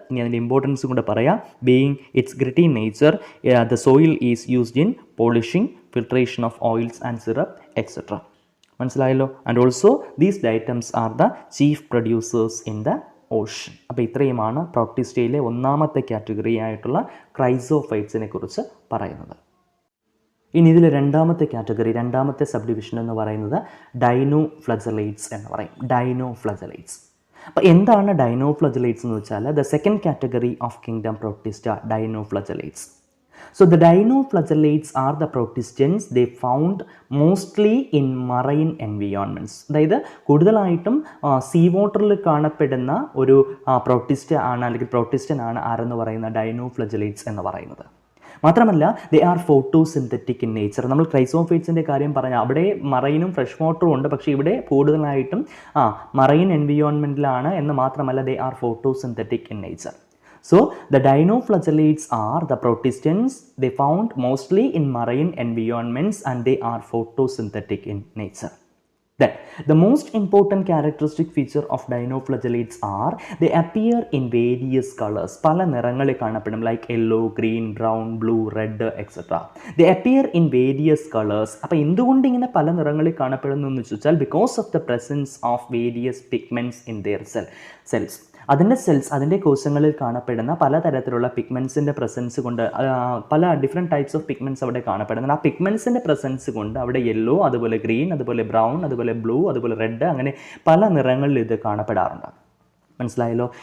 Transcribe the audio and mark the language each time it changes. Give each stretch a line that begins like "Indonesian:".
Malayalam: ഇനി അതിൻ്റെ ഇമ്പോർട്ടൻസ് കൂടെ പറയാം.
English: Being its gritty nature, the soil is used in polishing, filtration of oils and syrup, etc.
Malayalam: മനസ്സിലായല്ലോ.
English: And also these diatoms are the chief producers in the ocean.
Malayalam: അപ്പോൾ ഇത്രയുമാണ് പ്രോട്ടിസ്റ്റയിലെ ഒന്നാമത്തെ category ആയിട്ടുള്ള ക്രൈസോഫൈറ്റ്സിനെ കുറിച്ച് പറയുന്നത്. ഇനി ഇതിൽ രണ്ടാമത്തെ കാറ്റഗറി, രണ്ടാമത്തെ സബ് ഡിവിഷൻ എന്ന് പറയുന്നത് ഡൈനോഫ്ലജലേറ്റ്സ് എന്ന് പറയും. ഡൈനോഫ്ലജലേറ്റ്സ്. അപ്പോൾ എന്താണ് ഡൈനോഫ്ലജലേറ്റ്സ് എന്ന് വെച്ചാൽ
English: the second category of kingdom protista
Malayalam: ഡൈനോഫ്ലജലേറ്റ്സ്.
English: So the dinoflagellates are the protistans they found mostly in marine environments.
Malayalam: അതായത് കൂടുതലായിട്ടും സീ വാട്ടറിൽ കാണപ്പെടുന്ന ഒരു പ്രോട്ടിസ്റ്റ ആണ്, അല്ലെങ്കിൽ പ്രോട്ടിസ്റ്റൻ ആണ് ആരെന്ന് പറയുന്ന ഡൈനോഫ്ലജലേറ്റ്സ് എന്ന് പറയുന്നത്. മാത്രമല്ല
English: They are photosynthetic in nature.
Malayalam: നമ്മൾ ക്രൈസോഫൈറ്റ്സിൻ്റെ കാര്യം പറഞ്ഞാൽ അവിടെ മറൈനും ഫ്രഷ് വാട്ടറും ഉണ്ട്, പക്ഷേ ഇവിടെ കൂടുതലായിട്ടും മറൈൻ എൻവിയോൺമെൻറ്റിലാണ് എന്ന് മാത്രമല്ല they are photosynthetic in nature.
English: So the dinoflagellates are the protistans they found mostly in marine environments and they are photosynthetic in nature. Then the most important characteristic feature of dinoflagellates are they appear in various colors.
Malayalam: പല നിറങ്ങളിൽ കാണപ്പെടും,
English: like yellow, green, brown, blue, red, etc. They appear in various colors.
Malayalam: അപ്പോൾ എന്തുകൊണ്ട് ഇങ്ങനെ പല നിറങ്ങളിൽ കാണപ്പെടുന്നു എന്ന് വെച്ചാൽ
English: because of the presence of various pigments in their cells.
Malayalam: അതിൻ്റെ കോശങ്ങളിൽ കാണപ്പെടുന്ന പലതരത്തിലുള്ള പിഗ്മെൻസിൻ്റെ പ്രസൻസ് കൊണ്ട്, പല ഡിഫറെൻറ്റ് ടൈപ്സ് ഓഫ് പിഗ്മെൻറ്റ്സ് അവിടെ കാണപ്പെടുന്നുണ്ട്. ആ പിഗ്മെൻസിൻ്റെ പ്രസൻസ് കൊണ്ട് അവിടെ യെല്ലോ, അതുപോലെ ഗ്രീൻ, അതുപോലെ ബ്രൗൺ, അതുപോലെ ബ്ലൂ, അതുപോലെ റെഡ്, അങ്ങനെ പല നിറങ്ങളിൽ ഇത് കാണപ്പെടാറുണ്ട്. മനസ്സിലായല്ലോ.